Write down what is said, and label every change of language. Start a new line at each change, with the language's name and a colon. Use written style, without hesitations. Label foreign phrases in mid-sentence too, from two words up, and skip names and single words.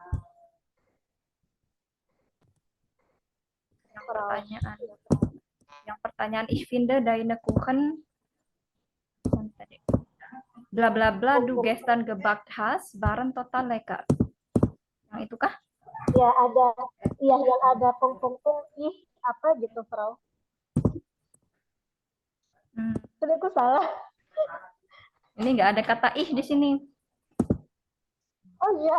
Indonesian: Yang pertanyaan
German: ich finde deine Kuchen bla bla bla du gestern gebackt hast waren total lecker.
Indonesian: Yang itu kah? Ya ada, iya yang ada pung-pung-pung ih apa gitu, Frau. Tapi aku salah. Ini nggak ada kata ih di sini. Oh iya.